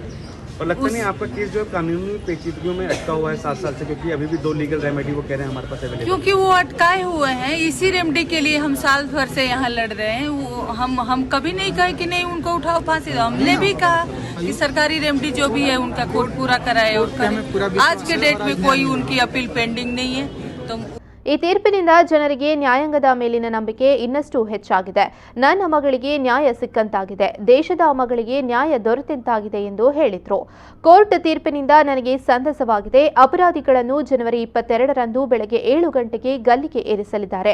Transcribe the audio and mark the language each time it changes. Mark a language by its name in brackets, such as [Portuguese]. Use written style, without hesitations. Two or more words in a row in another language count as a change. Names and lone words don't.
[Hindi] और लगता नहीं आपका केस जो है कानूनी पेचीदगियों में अटका हुआ है 7 साल से, क्योंकि अभी भी 2 [English] legal remedy [Hindi] वो कह रहे हैं हमारे पास अवेलेबल, क्योंकि वो अटकाए हुए हैं. इसी रेमेडी के लिए हम साल भर से यहाँ लड़ रहे हैं. हम कभी नहीं कहे कि नहीं उनको उठाओ फांसी दो. हमने भी कहा कि सरकारी रेमेडी जो भी है उनका कोर्ट पूरा कराए और करे. आज के डेट में कोई उनकी अपील पेंडिंग नहीं है. तो [Kannada] ಈ ತೀರ್ಪಿನಿಂದ ಜನರಿಗೆ ನ್ಯಾಯಾಂಗದ ಮೇಲಿನ ನಂಬಿಕೆ ಇನ್ನಷ್ಟು ಹೆಚ್ಚಾಗಿದೆ. ನನ್ನ ಮಗಳಿಗೆ ನ್ಯಾಯ ಸಿಕ್ಕಂತಾಗಿದೆ, ದೇಶದ ಮಗಳಿಗೆ ನ್ಯಾಯ ದೊರೆತಂತಾಗಿದೆ ಎಂದು ಹೇಳಿದ್ರು. ಕೋರ್ಟ್ ತೀರ್ಪಿನಿಂದ ನನಗೆ ಸಂತಸವಾಗಿದೆ. ಅಪರಾಧಿಗಳನ್ನು ಜನವರಿ 22ರಂದು ಬೆಳಗ್ಗೆ 7 ಗಂಟೆಗೆ ಗಲ್ಲಿಗೆ ಏರಿಸಲಿದ್ದಾರೆ.